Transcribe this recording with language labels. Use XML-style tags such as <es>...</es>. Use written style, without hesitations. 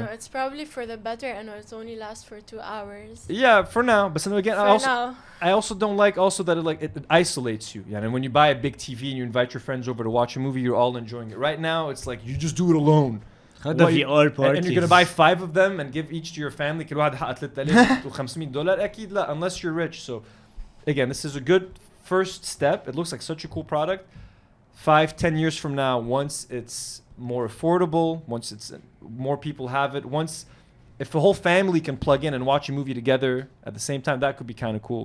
<en>No, it's probably for the better. I know it's only lasts for 2 hours. Yeah, for now. But again, I also don't like that it isolates you. Yeah, and when you buy a big TV and you invite your friends over to watch a movie, you're all enjoying it. Right now, it's like you just do it alone. And you're gonna buy 5 of them and give each to your family.</en> <ar>كل واحد حق $3,500 أكيد لا,</ar> <en>unless you're rich. So again, this is a good first step. It looks like such a cool product. 5-10 years from now, once it's more affordable, once it's more people have it, if the whole family can plug in and watch a movie together at the same time, that could be kind of cool.</en>